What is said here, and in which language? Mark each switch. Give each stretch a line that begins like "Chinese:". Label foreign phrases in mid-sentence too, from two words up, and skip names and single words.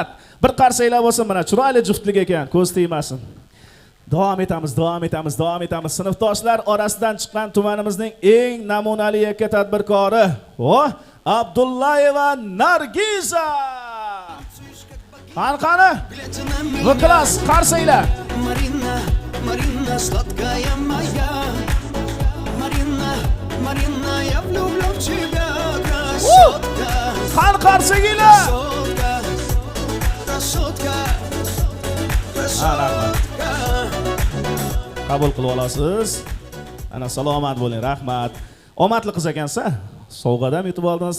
Uzbek: Bir qarsanglar bo'lsin, mana chiroyli juftlik ekan, ko'z tegmasin. Davom etamiz. Sinfdoshlar orasidan chiqqan tumanimizning eng namunali yakka tadbirkori, Abdullayeva Nargiza. Qani? Bu klass qarsanglar.
Russian: Marina, сладкая моя. Marina, я влюблен в тебя.
Uzbek: Qani qarsanglar.
Russian: Красотка.
Uzbek: Qabul qilib olasiz. Ana salomat bo'ling, rahmat. Omadli qiz ekansiz. Sovg'adan yutib oldingiz.